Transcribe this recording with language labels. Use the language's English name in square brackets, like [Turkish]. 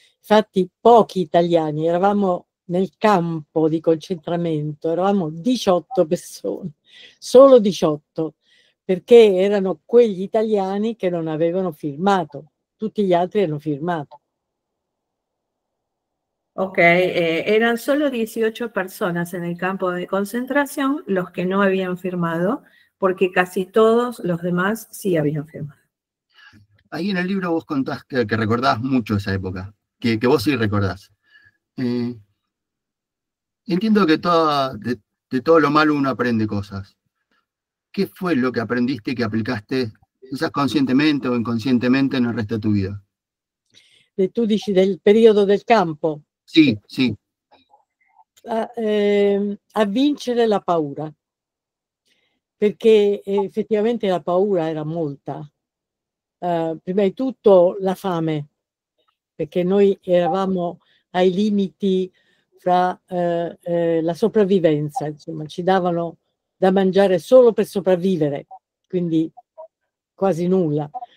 [Italian] Infatti pochi italiani, eravamo nel campo di concentramento, eravamo 18 persone, solo 18, perché erano quegli italiani che non avevano firmato, tutti gli altri hanno firmato. [Spanish] Ok, eran solo 18 personas en el campo de concentración los que no habían firmado, porque casi todos los demás sí habían firmado. Ahí en el libro vos contás que recordás mucho esa época, que vos sí recordás. Entiendo que de todo lo malo uno aprende cosas. ¿Qué fue lo que aprendiste y que aplicaste, quizás conscientemente o inconscientemente, en el resto de tu vida? [Italian] Tu dici del periodo del campo? Sì, sì. A vincere la paura, perché effettivamente la paura era molta. Prima di tutto la fame, perché noi eravamo ai limiti fra la sopravvivenza, insomma, ci davano da mangiare solo per sopravvivere, quindi quasi nulla.